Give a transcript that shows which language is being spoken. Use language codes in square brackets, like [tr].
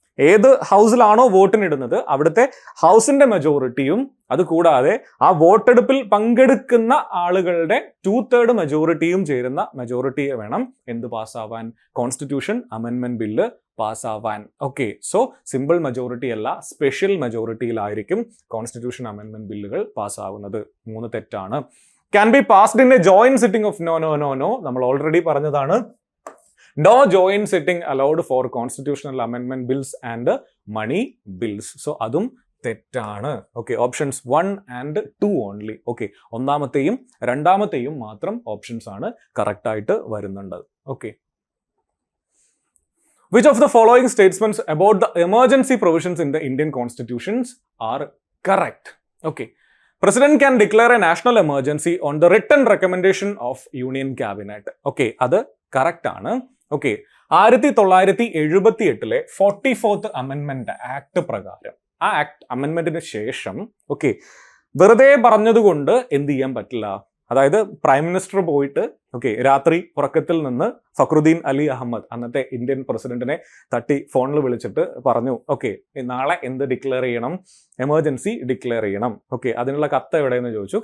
[ml] ഏത് ഹൗസിലാണോ വോട്ടിനിടുന്നത് അവിടുത്തെ ഹൗസിന്റെ മെജോറിറ്റിയും അതുകൂടാതെ ആ വോട്ടെടുപ്പിൽ പങ്കെടുക്കുന്ന ആളുകളുടെ 2/3 മെജോറിറ്റിയും ചേരുന്ന മെജോറിറ്റിയെ വേണം എന്ത് പാസ്സാവാൻ? Constitution അമെൻമെന്റ് bill പാസ്സാവാൻ. Okay, so simple majority അല്ല, സ്പെഷ്യൽ മെജോറിറ്റിയിലായിരിക്കും കോൺസ്റ്റിറ്റ്യൂഷൻ അമെൻമെന്റ് ബില്ലുകൾ പാസ്സാവുന്നത്. 3 തെറ്റാണ്. [en] Can be passed in a joint sitting of no. [ml] നമ്മൾ ഓൾറെഡി പറഞ്ഞതാണ്. [en] No joint sitting allowed for constitutional amendment bills and money bills. [ml] So അതും തെറ്റാണ്. Okay, options 1 and 2 only. Okay, ഒന്നാമത്തെയും രണ്ടാമത്തെയും മാത്രം options ആണ് കറക്റ്റ് ആയിട്ട് വരുന്നുണ്ട്. [en] Okay, which of the following statements about the emergency provisions in the Indian constitutions are correct? Okay, President can declare a national emergency on the written recommendation of Union Cabinet. [ml] Okay, അത് correct ആണ്. Okay, 1978 44th അമെൻമെന്റ് act പ്രകാരം ആ act അമെൻമെന്റിന് ശേഷം okay വെറുതെ പറഞ്ഞതുകൊണ്ട് എന്ത് ചെയ്യാൻ പറ്റില്ല? അതായത് പ്രൈം മിനിസ്റ്റർ പോയിട്ട് രാത്രി ഉറക്കത്തിൽ നിന്ന് ഫക്രുദ്ദീൻ അലി അഹമ്മദ് അന്നത്തെ ഇന്ത്യൻ പ്രസിഡന്റിനെ തട്ടി ഫോണിൽ വിളിച്ചിട്ട് പറഞ്ഞു നാളെ എന്ത് ഡിക്ലെയർ ചെയ്യണം, എമർജൻസി ഡിക്ലെയർ ചെയ്യണം, അതിനുള്ള കത്ത് എവിടെയെന്ന് ചോദിച്ചു.